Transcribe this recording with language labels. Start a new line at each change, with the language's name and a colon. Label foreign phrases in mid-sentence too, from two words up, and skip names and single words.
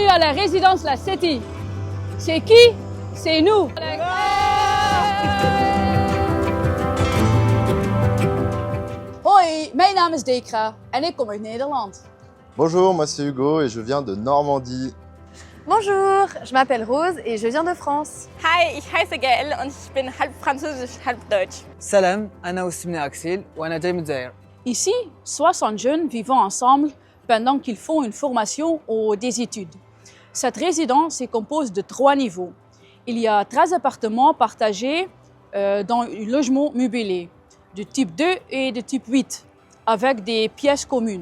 French: la résidence La City. C'est qui? C'est nous.
Dutch: Hoi, mijn naam is Dekra en ik kom uit Nederland.
French: Bonjour, moi c'est Hugo et je viens de Normandie. Bonjour, je m'appelle Rose et je viens de France.
German: Hi, ich heiße Gaëlle und ich bin halb französisch, halb deutsch.
Arabic: سلام أنا واسمي أكسيل وأنا جاي من الجزائر.
French: Ici, 60 jeunes vivent ensemble pendant qu'ils font une formation ou des études. Cette résidence se compose de 3 niveaux. Il y a 13 appartements partagés dans un logement meublé, de type 2 et de type 8, avec des pièces communes.